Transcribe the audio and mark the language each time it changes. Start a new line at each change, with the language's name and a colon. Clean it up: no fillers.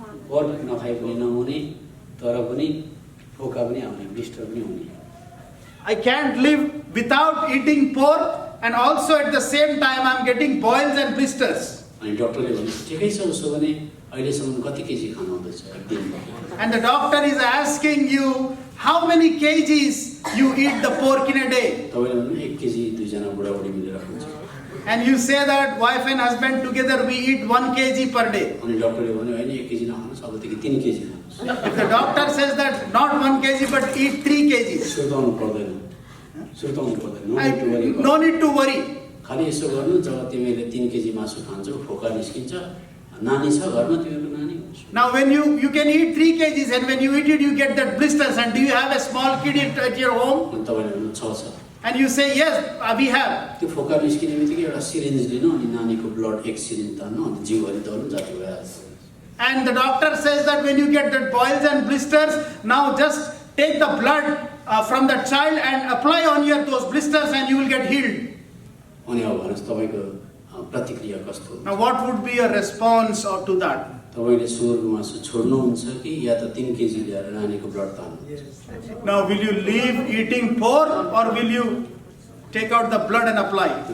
Nepali: Pork नखाइ पनि नहुने, तर पनि फोका पनि आउने, ब्लिस्टर पनि हुने।
English: I can't live without eating pork, and also at the same time I'm getting boils and blisters.
Nepali: अनि डाक्टरले भने ठिकै छ, उसो भने अहिलेसम्म कति केजी खानु हुँदैछ एक दिनमा?
English: And the doctor is asking you how many kgs you eat the pork in a day.
Nepali: तपाईले भन्नु 1 केजी दुईजना बुढाबुढी मिलेर खान्छ।
English: And you say that wife and husband together we eat 1 kg per day.
Nepali: अनि डाक्टरले भन्यो हैन 1 केजी नखानुस्, अबदेखि 3 KG खानुस्।
English: If the doctor says that not 1 kg but eat 3 kgs.
Nepali: सुर्ताउनु पर्दैन, सुर्ताउनु पर्दैन,
English: No need to worry.
Nepali: खाली यसो गर्नु, जब तिमीले 3 केजी मासु खान्छौ, फोका निस्किन्छ, नानी छ घरमा, तिमीको नानी हुन्छ।
English: Now when you can eat 3 kgs, and when you eat it you get that blisters, and do you have a small kid at your home?
Nepali: अनि तपाईले भन्नु छ।
English: And you say yes, we have.
Nepali: त्यो फोका निस्किने बित्तिकै एउटा syringe लिनु, अनि नानीको ब्लड एक सिरिन्ज तान्नु, अनि जिउभरि दल्नु, जाति भइहाल्छ।
English: And the doctor says that when you get that boils and blisters, now just take the blood from the child and apply on your those blisters and you will get healed.
Nepali: अनि अब भन्नुहोस् तपाईको प्रतिक्रिया कस्तो हुन्छ?
English: Now what would be your response to that?
Nepali: तपाईले सुँगुरको मासु छोड्नुहुन्छ कि या त 3 केजी ल्याएर नानीको blood तान्नुहुन्छ?
English: Now will you leave eating pork, or will you take out the blood and apply?